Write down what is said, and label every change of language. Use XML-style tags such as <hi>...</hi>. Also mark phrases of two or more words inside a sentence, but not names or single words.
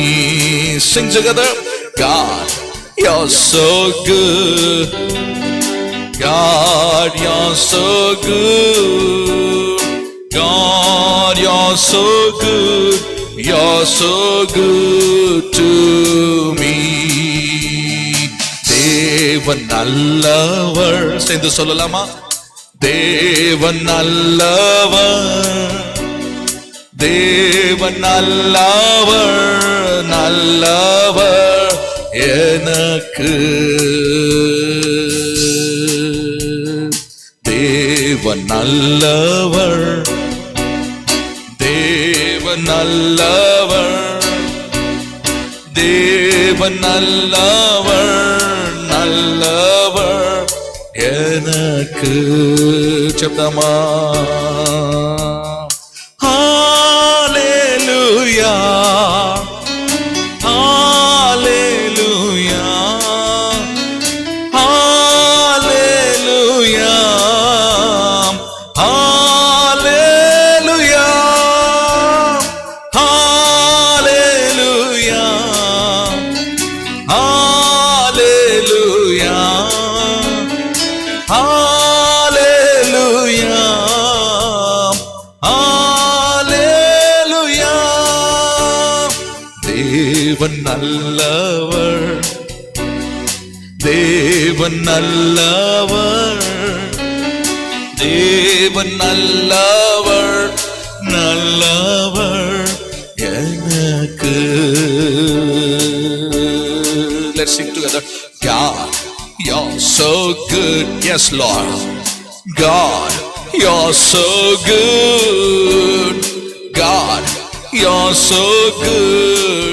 <en>Sing together. God, you're so good. God, you're so good. God, you're so good. You're so good to me.</en> <ta>தேவன் நல்லவர். சேர்ந்து சொல்லலாமா? தேவன் நல்லவர், தேவன் நல்லவர், நல்லவர் எனக்கு. தேவன் நல்லவர், தேவன் நல்லவர், தேவன் நல்லவர், நல்லவர் எனக்கு.</ta> <te>చెప్తామా? హల్లెలూయా, హల్లెలూయా, హల్లెలూయా, హల్లెలూయా, హల్లెలూయా, హల్లెలూయా, హల్లెలూయా, హల్లెలూయా.</te> <ta>தேவன் நல்லவர், தேவன் நல்லவர், தேவன் நல்லவர், நல்லவர் எனக்கு.</ta> <en>Let's sing together. God, you're so good. Yes, Lord. God, you're so good. God, you're so good.</en>